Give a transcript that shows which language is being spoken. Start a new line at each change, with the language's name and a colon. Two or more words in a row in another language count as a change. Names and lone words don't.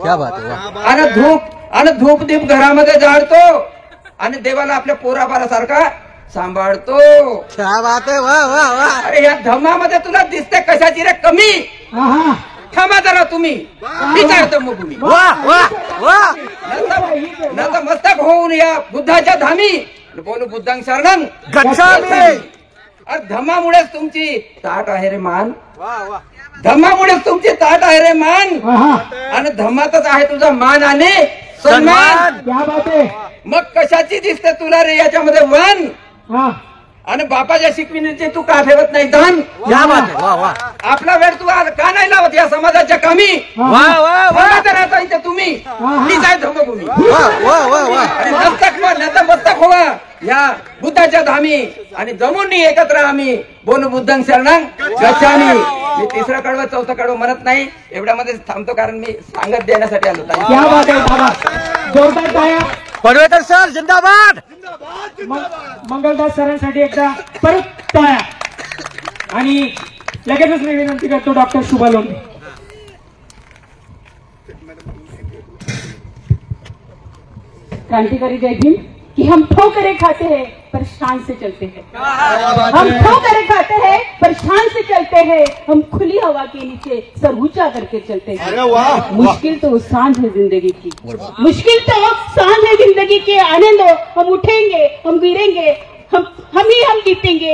Marathi: आणि धूप दीप घरामध्ये जाळतो आणि देवाला आपल्या पोराबाळासारखा सांभाळतो. अरे या धम्मामध्ये तुला दिसते कशाची रे कमी? थांबा जरा तुम्ही, विचारतो मग तुम्ही. नतमस्तक होऊन या बुद्धाच्या धामी बोलू
Pali: बुद्धं शरणं गच्छामी.
Marathi: अरे धम्मामुळेच तुमची ताट आहे रे मान, धम्मामुळेच तुमची ताट आहे रे मान आणि धम्मातच आहे तुझा मान आणि सन्मान. मग कशाची दिसते तुला रे याच्यामध्ये वन? आणि बापाच्या शिकविण्याचे तू का ठेवत नाही दान? आपला वेळ तू का नाही लावत या समाजाच्या कामी? राहता इथे तुम्ही, हीच आहे धम्मभूमी. नतमस्तक व्हा या बुद्धाच्या धामी आणि जमून एकत्र आम्ही बोलू
Pali: बुद्धं शरणं गच्छामी.
Marathi: मी तिसरं कडवं चौथं कडवं म्हणत नाही, एवढ्यामध्ये थांबतो कारण मी सांगत देण्यासाठी आलो. पडवेकर सर जिंदाबाद. मंगलदास सरांसाठी एकदा परत टाळ्या. आणि लगेचच मी विनंती करतो डॉक्टर शुभा लोंढे.
Hindi: क्रांतिकारी जय भीम कि हम ठोकरें खाते हैं पर शान से चलते हैं, हम ठोकरें खाते हैं पर शान से चलते हैं, हम खुली हवा के नीचे सर ऊंचा करके चलते हैं. मुश्किल तो सांझ है जिंदगी की, मुश्किल तो सांझ है जिंदगी की. आने दो, हम उठेंगे, हम गिरेंगे, हम जीतेंगे.